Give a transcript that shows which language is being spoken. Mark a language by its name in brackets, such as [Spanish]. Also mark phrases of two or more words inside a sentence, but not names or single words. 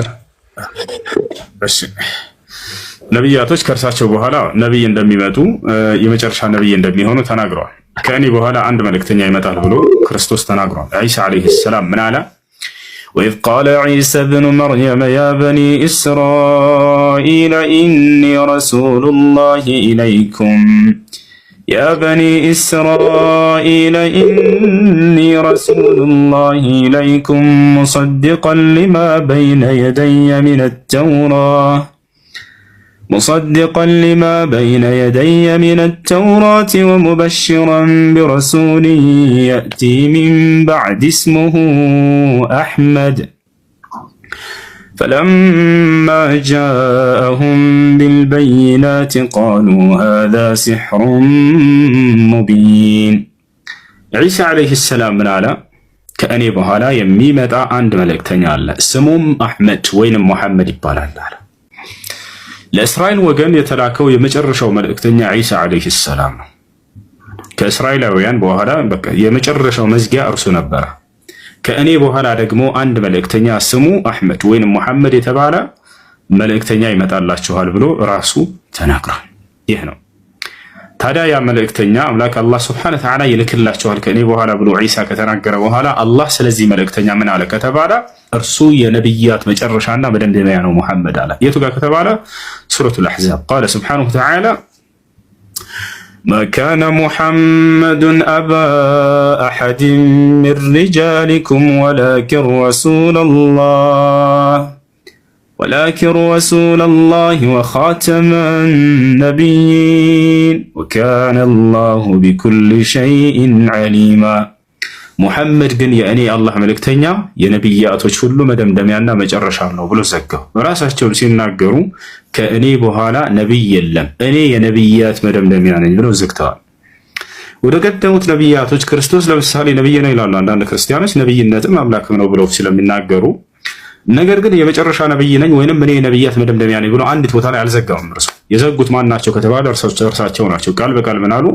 [Amharic] እሺ ነቢያቶች ከእርሳቸው በኋላ ነብይ እንደሚመጡ የመጨረሻ ነብይ እንደሚሆኑ ተናግረዋል። ከእኔ በኋላ አንድ መልእክተኛ ይመጣል ብሎ ክርስቶስ ተናግሯል። ዒሳ [Arabic] عليه السلام [Amharic] ምን አለ? [Arabic] وإذ قال عيسى ابن مريم يا بني إسرائيل إني رسول الله إليكم يا بني إسرائيل إني رسول الله إليكم مصدقا لما بين يدي من التوراة ومبشرا برسول يأتي من بعد اسمه أحمد فلما جاءهم بالبينات قالوا هذا سحر مبين عيسى عليه السلام من على [Amharic] ከእኔ በኋላ የሚመጣ አንድ መልእክተኛ አለ ስሙም አህመድ ወይንም መሐመድ ይባላል አለ። ለእስራኤል ወገን የተላከው የመጨረሻው መልእክተኛ ዒሳ [Arabic] عليه السلام [Amharic] ነው። ከእስራኤላውያን በኋላ በቃ የመጨረሻው መዝጊያ እርሱ ነበር። ከእኔ በኋላ ደግሞ አንድ መልእክተኛ ስሙ አህመድ ወይንም መሐመድ የተባለ መልእክተኛ ይመጣላችኋል ብሎ ራሱ ተናግሯል። ይህ ነው ታዲያ ያ መልእክተኛ አምላክ አላህ [Arabic] سبحانه وتعالى [Amharic] ይልክላችኋል ከእኔ በኋላ ብሎ ዒሳ ከተናገረ በኋላ አላህ ስለዚህ መልእክተኛ ምን አለ ከተባለ እርሱ የነብያት መጨረሻና መደምደሚያ ነው መሐመድ አለ። የቱ ጋር ከተባለ ሱረቱል አሕዛብ [Arabic] قال سبحانه وتعالى ما كان محمد أبا أحد من رجالكم ولكن رسول الله وخاتم النبيين وكان الله بكل شيء عليما محمد [Amharic] ግን የእኔ አላህ መልእክተኛ የነብያቶች ሁሉ መደምደሚያና መጨረሻ ነው ብሎ ዘጋው። ራሳቸው ሲናገሩ ከእኔ በኋላ ነብይ የለም እኔ የነብያት መደምደሚያ ነኝ ብለው ዘግተዋል። ወደ ቀደሙት ነብያቶች ክርስቶስ ለምሳሌ ነብይ ነው ይላሉ አንዳንድ ክርስቲያኖች ነብይነትም አምላክም ነው ብለው ስለሚናገሩ ነገር ግን የመጨረሻ ነብይ ነኝ ወይንም እኔ የነብያት መደምደሚያ ነኝ ብሎ አንዲት ቦታ ላይ አልዘጋውም። እርሱ የዘጉት ማን ናቸው ከተባለ እርሳቸው ናቸው። ቃል በቃል ምን አሉ?